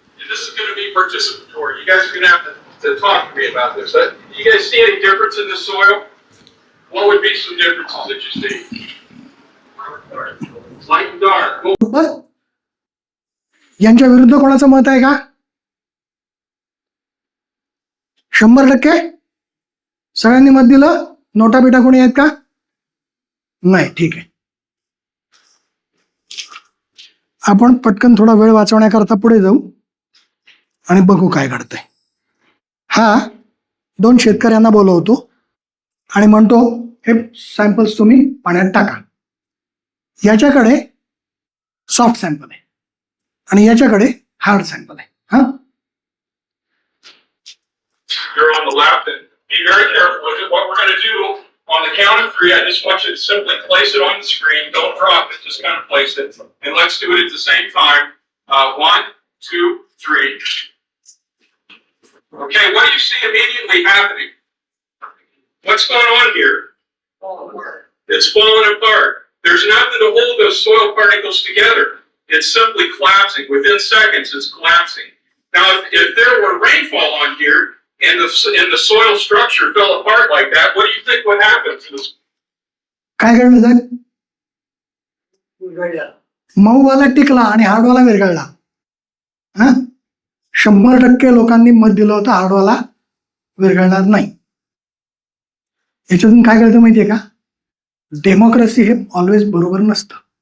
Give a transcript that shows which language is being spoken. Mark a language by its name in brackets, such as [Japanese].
[English] This is going to be participatory. You guys are going to have to talk to me about this. You guys see any difference in the soil? What would be some differences that you see? Light and dark. [Marathi] बरं? यांच्या विरुद्ध कोणाचं मत आहे का? 100% सगळ्यांनी मत दिलं. नोटा बिटा कोणी आहेत का? नाही. ठीक आहे, आपण पटकन थोडा वेळ वाचवण्याकरता पुढे जाऊ आणि बघू काय घडतंय. हा 2 शेतकऱ्यांना बोलवतो आणि म्हणतो, हे सॅम्पल्स तुम्ही पाण्यात टाका. याच्याकडे सॉफ्ट सॅम्पल आहे आणि याच्याकडे हार्ड सॅम्पल आहे. हा, [English] You're on the left, and be very careful with it. What we're going to do on the count of 3, I just want you to simply place it on the screen. Don't drop it, just kind of place it. And let's do it at the same time. 1, 2, 3. Okay, what do you see immediately happening? What's going on here? It's falling apart. There's nothing to hold those soil particles together. It's simply collapsing. Within seconds, it's collapsing. Now, if there were rainfall on here, and the soil structure fell apart like that, what do you think would happen to this? [Marathi] काय घडलं साहेब? मऊवाला टिकला आणि हार्डवाला विरघळला. हा, 100% लोकांनी मत दिलं होतं हार्डवाला विरघळणार नाही. याच्यातून काय कळतं माहितीये का? डेमोक्रेसी हे ऑलवेज बरोबर नसतं.